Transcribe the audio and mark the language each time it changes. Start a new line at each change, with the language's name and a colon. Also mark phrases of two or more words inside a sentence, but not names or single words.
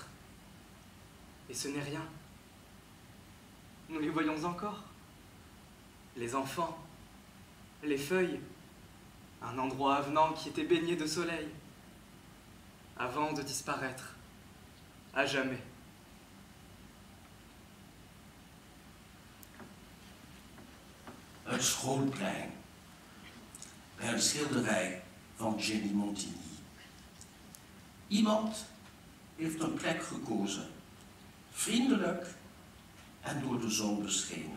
French: Et ce n'est rien. Nous les voyons encore. Les enfants, les feuilles, un endroit avenant qui était baigné de soleil, avant de disparaître, à jamais.
Dutch: Het Schoolplein, bij een schilderij van Jenny Montigny. Iemand heeft een plek gekozen, vriendelijk en door de zon beschenen.